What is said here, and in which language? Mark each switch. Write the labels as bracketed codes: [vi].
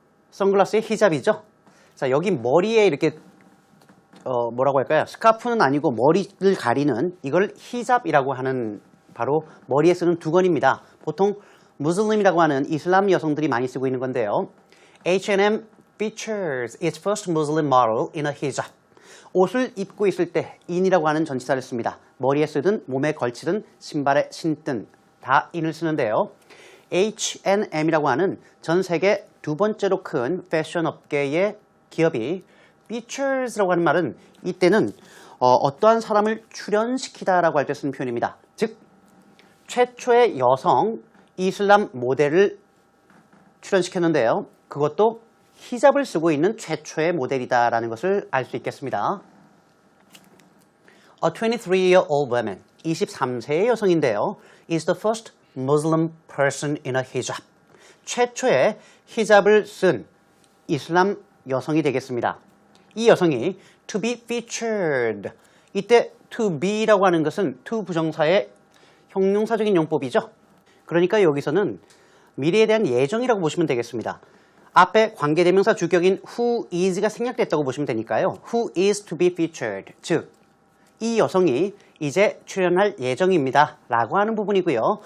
[ko] 선글라스의 히잡이죠. 자, 여기 머리에 이렇게 뭐라고 할까요? 스카프는 아니고 머리를 가리는 이걸 히잡이라고 하는 바로 머리에 쓰는 두건입니다. 보통 무슬림이라고 하는 이슬람 여성들이 많이 쓰고 있는 건데요. [en] H&M features its first Muslim model in a hijab. [ko] 옷을 입고 있을 때 in이라고 하는 전치사를 씁니다. 머리에 쓰든 몸에 걸치든 신발에 신든 다 in을 쓰는데요. H&M이라고 하는 전 세계 2번째로 큰 패션 업계의 기업이 features라고 하는 말은 이때는 어떠한 사람을 출연시키다라고 할 때 쓰는 표현입니다. 즉 최초의 여성 이슬람 모델을 출연시켰는데요. 그것도 히잡을 쓰고 있는 최초의 모델이다라는 것을 알 수 있겠습니다. [en] A 23-year-old woman, [ko] 23세의 여성인데요. [en] is the first Muslim person in a hijab. [ko] 최초의 히잡을 쓴 이슬람 여성이 되겠습니다. 이 여성이 [en] to be featured. [ko] 이때 to be라고 하는 것은 to 부정사의 형용사적인 용법이죠. 그러니까 여기서는 미래에 대한 예정이라고 보시면 되겠습니다. 앞에 관계대명사 주격인 [en] who is [ko] 가 생략됐다고 보시면 되니까요. [en] who is to be featured, [ko] 즉 이 여성이 이제 출연할 예정입니다 라고 하는 부분이고요.